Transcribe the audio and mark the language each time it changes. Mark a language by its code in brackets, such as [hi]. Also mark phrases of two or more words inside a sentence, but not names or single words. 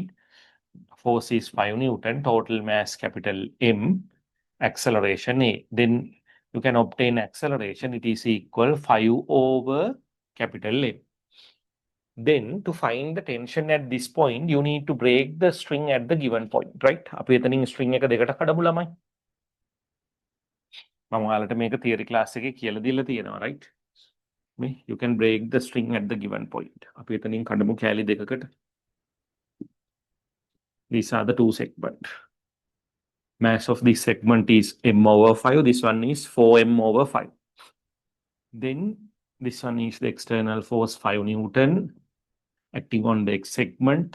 [en] Force is 5 Newton, total mass capital M, acceleration A. Then you can obtain acceleration, it is equal 5 over capital M. Then to find the tension at this point, you need to break the string at the given point, right? [si] අපි එතනින් string එක දෙකට කඩමු ළමයි. මම ඔයාලට මේක [en] theory class [si] එකේ කියලා දීලා තියෙනවා, right? [en] You can break the string at the given point. [si] අපි එතනින් කඩමු කෑලි දෙකකට. [en] These are the two segments. Mass of this segment is m over 5. This one is 4m over 5. Then This one is the external force 5 Newton acting on the X segment.